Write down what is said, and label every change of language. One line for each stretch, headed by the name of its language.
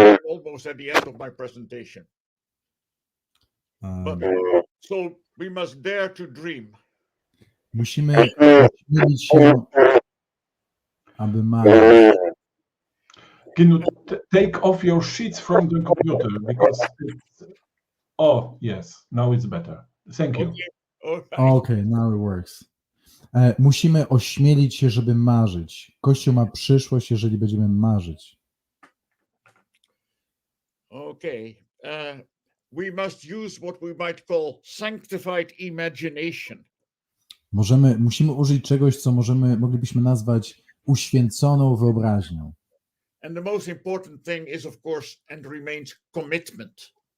English: Almost at the end of my presentation. But, so we must dare to dream.
Polish: Musimy ośmielić się, aby marzyć.
English: Can you take off your sheets from the computer because it's... Oh, yes, now it's better. Thank you. Okay, now it works.
Polish: Musimy ośmielić się, żeby marzyć. Kościół ma przyszłość, jeżeli będziemy marzyć.
English: Okay. We must use what we might call sanctified imagination.
Polish: Musimy użyć czegoś, co moglibyśmy nazwać uświęconą wyobraźnią.
English: And the most important thing is, of course, and remains commitment.